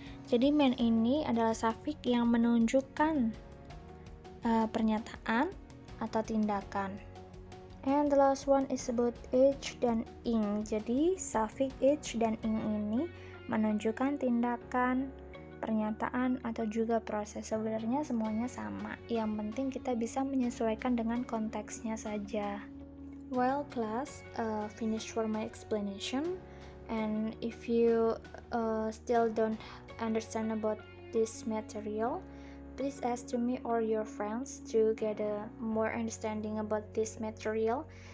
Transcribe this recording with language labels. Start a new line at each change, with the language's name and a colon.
Indonesian: Jadi man ini adalah suffix yang menunjukkan pernyataan atau tindakan.
English: And the last one is about age dan ing.
Indonesian: Jadi suffix age dan ing ini menunjukkan tindakan, pernyataan, atau juga proses. Sebenarnya semuanya sama. Yang penting kita bisa menyesuaikan dengan konteksnya saja.
English: Well class, finish for my explanation. And if you still don't understand about this material, please ask to me or your friends to get a more understanding about this material.